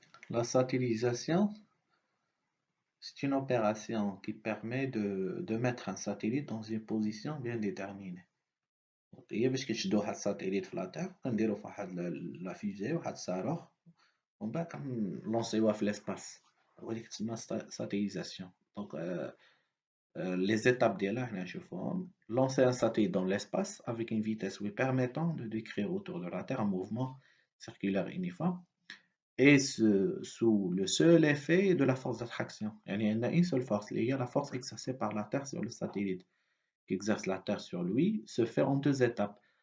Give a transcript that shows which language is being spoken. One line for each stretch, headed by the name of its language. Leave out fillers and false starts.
French: La satellisation, c'est une opération qui permet de mettre un satellite dans une position bien déterminée.
Arabic: هي باش كنشدو واحد الساتيليت في لا تير, كنديرو في واحد لا فيزي, واحد الصاروخ, ومن بعد كنلونسيوها في ليسباس, وهادي كتسمى satellisation.
French: Donc, les étapes
Arabic: ديالها حنا نشوفوهم.
French: Lancer un satellite dans l'espace avec une vitesse lui permettant de décrire autour de la Terre un mouvement circulaire uniforme, et sous le seul effet de la force d'attraction. Il y a une seule force, il y a la force exercée par la Terre sur le satellite, qui exerce la Terre sur lui, se fait en deux étapes.